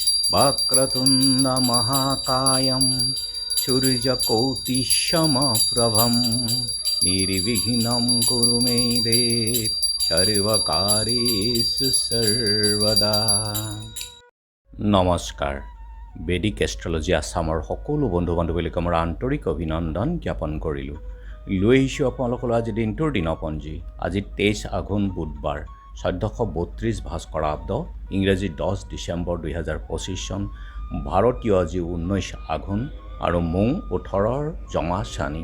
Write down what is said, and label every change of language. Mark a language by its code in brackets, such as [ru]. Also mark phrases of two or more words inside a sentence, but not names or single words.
[sa] वक्रतुण्ड महाकायं सूर्यकोटिसमप्रभं निर्विघ्नं कुरु मे देव सर्वकार्येषु सर्वदा। [as] নমস্কাৰ। বেদিক এষ্ট্ৰলজি আছামৰ সকলো বন্ধু বান্ধৱীলৈকে মোৰ আন্তৰিক অভিনন্দন জ্ঞাপন কৰিলোঁ। লৈ আহিছোঁ আপোনালোকৰ আজি দিনটোৰ দিনপঞ্জী। আজি 23 আঘোণ বুধবাৰ, 1432 ভাস্কৰাব্দ, ইংৰাজী 10 ডিচেম্বৰ 2025 চন, ভাৰতীয় আজি 19 আঘোণ আৰু মোং 18 জমা চানি।